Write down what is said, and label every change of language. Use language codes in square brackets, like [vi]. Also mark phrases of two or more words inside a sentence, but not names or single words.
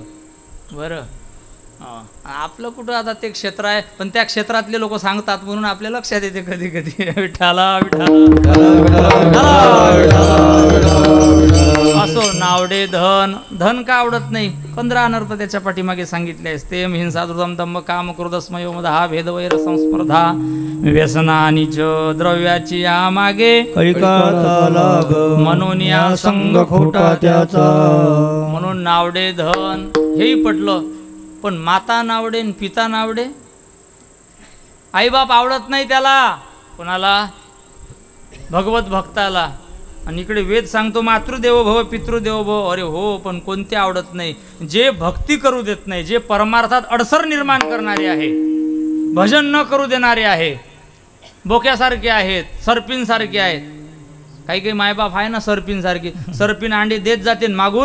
[mr] बरं आपलं कुठं आता ते क्षेत्र आहे. पण त्या क्षेत्रातले लोक सांगतात म्हणून आपल्या लक्षात येते कधी कधी. विठाला असो नावडे धन. धन का आवडत नाही? 15 अनर्थ त्याच्या पाठीमागे सांगितले असते. [sa] हिंसा दुर्दम दंभ काम क्रोधस्मयो मद हा भेद वैर संस्पर्धा व्यसना [mr] आणि द्रव्याची या मागे म्हणून या संग खोटा त्याचा. म्हणून नावडे धन हेही पटलं. पण माता नावडे आणि पिता नावडे. आईबाप आवडत नाही त्याला. कोणाला? भगवत भक्ताला. आणि इकडे वेद सांगतो [sa] मातृदेवो भव पितृदेवो भव. [mr] अरे हो, पण कोणते आवडत नाही? जे भक्ती करू देत नाही, जे परमार्थात अडसर निर्माण करणारे आहे, भजन न करू देणारे आहे, बोक्यासारखे आहेत, सर्पिनसारखे आहेत. काही काही मायबाप आहे ना सर्पिनसारखे. सर्पिन अंडे देत जाते मागून.